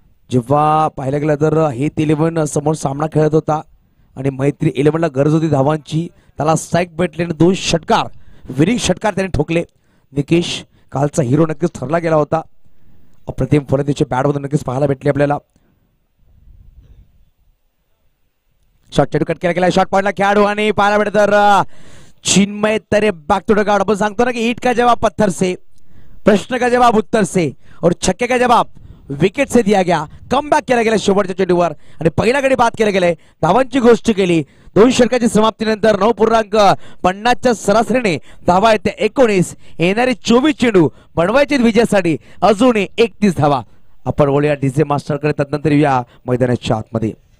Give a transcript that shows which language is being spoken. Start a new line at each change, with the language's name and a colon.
Marathi: जेव्हा पाहिलं गेलं तर हेत 11 समोर सामना खेळत होता आणि मैत्री 11ला गरज होती धावांची, त्याला स्ट्राईक भेटले आणि 2 षटकार विनिंग षटकार त्याने ठोकले. निकेश कालचा हिरो नक्कीच ठरला गेला होता. अप्रतिम फलंदाजीच्या बॅटमधून नक्कीच पाहायला भेटले आपल्याला. शॉट चेंडू कट केला गेला, शॉट पॉइंटला खेळाडू आणि पाहायला भेटत तर चिन्मय तरे
English: Back to the ground.
Marathi: आपण सांगतो ना की
Hindi: ईट का जवाब पत्थर से, प्रश्न का जवाब उत्तर से और छक्के का जवाब विकेट से दिया गया.
Marathi: कम बॅक केला गेला शेवटच्या चेंडूवर आणि पहिल्या गडी बाद केले गेले. धावांची गोष्ट केली. 2 षटकाची समाप्तीनंतर 9.50च्या सरासरीने धावा येते 19. येणारे 24 चेंडू बनवायचे विजयासाठी अजूनही 31 धावा. आपण बोलूया डीजे मास्टरकडे, तदनंतर या मैदानाच्या आतमध्ये.